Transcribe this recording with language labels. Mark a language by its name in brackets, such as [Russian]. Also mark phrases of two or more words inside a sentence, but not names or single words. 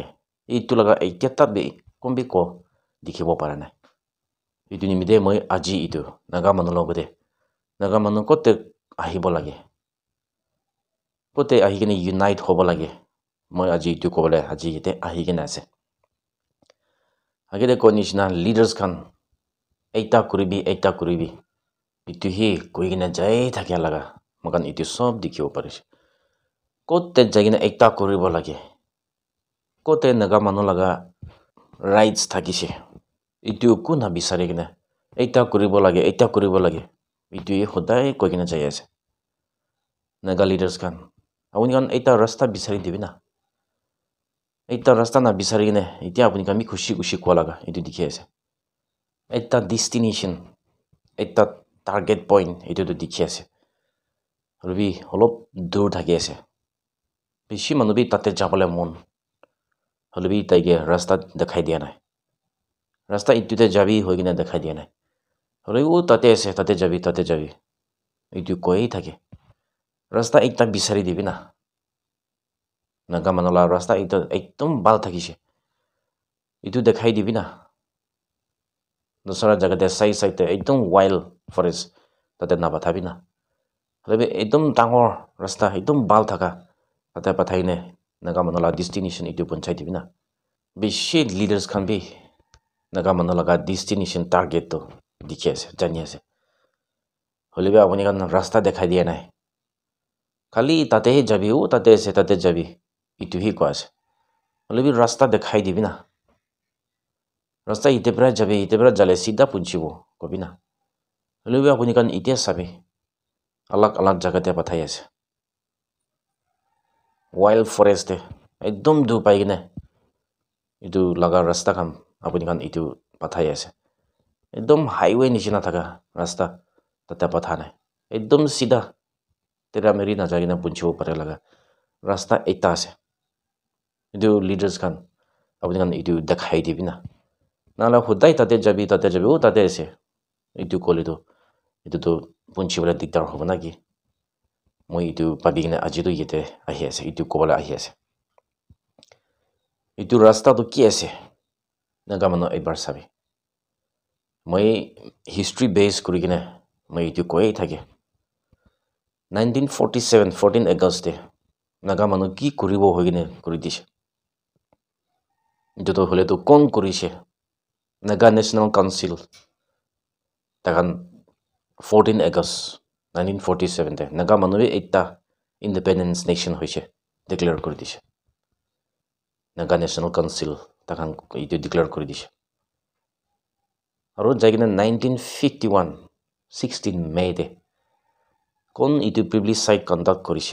[Naga Pidgin] Itu laga ekta tat bi kombi ko dikhibo parana. Itu nimide moi aji itu naga manu logode. Naga manu kote ahibo lage. Kote ahi kine unite hobo lage. Moi aji itu ko bole aji yete ahi kine ase. Agede ko nishina leaders kan ekta kuribi. Itu hi koi kine jai thakya laga. Mogan itu sob dikhibo parise. Kote jagina ekta kuribo lage. Kote naga manu laga rights thakise. Itu kuna bisare kine ekta kuribo lage. Itu hi hodai koi kine jai ase. Naga leaders kan apuni kan ekta rasta bisari dibi na. Ekta rasta na bisari kine itia apuni kan mi khushi kwa laga itu dikhi ase. Ekta destination, ekta [English] target point [Naga Pidgin] itu to dikhi ase. Rubi holop dur thaki ase. Bishi manu bi tate jabole mon. Holubi taige rasta dekhai dia nai. Rasta itu te jabi hoi kine dekhai dia nai. Holubi u tate ase tate jabi. Itu koi thake. Rasta ekta bisari dibi na. Naga manola rasta ekdom bal thakise. Itu dekhai dibi na. Dosara jaga de sai te ekdom [English] wild forest [Naga Pidgin] tate na bathabi na. Holubi ekdom tangor rasta ekdom bal thaka tate pathai ne naga manola destination itu ponchai dibi na. Bishi leaders kan bi naga manola ga [English] destination target [Naga Pidgin] to dikhi ase jani ase. Holubi apuni kan rasta dekhai dia nai. Kali tate he jabi u tate jabi. Itu hi ko ase. Holubi rasta dekhai dibi na. Rasta ite pra jale sida punchibo kobi na. Holubi apuni kan itia sabi. Alag jaga te pathai ase. [English] Wild forest [Naga Pidgin] te ekdom du pai kine. Itu laga rasta kan apuni kan itu pathai ase. Ekdom highway nishina thaka rasta tate pathane. Ekdom sida tera meri na jagina punchibo pare laga rasta ekta ase. Itu leaders kan apuni kan itu dekhai dibi na. Nala hodai tate jabi u tate ase. Itu kole to itu to punchibo la diktar hobo na ki. Moi itu pabi kine aji to yete ahi ase. Itu kobola ahi ase. Itu rasta to ki ase. Naga mano ekbar sabi. Moi history base kuri kine moi itu koi thake. 1947 14 August te naga manu ki kuribo hoi kine kuri dise. Itu to hole to kon kurise. Naga National Council takan 14 August 1947 te naga manu bi ekta [English] independence nation [Naga Pidgin] hoise declare kuri dise. Naga National Council takan itu declare kuri dise. Aru jagina 1951 16 May te kon itu [English] plebiscite conduct [Naga Pidgin] korise.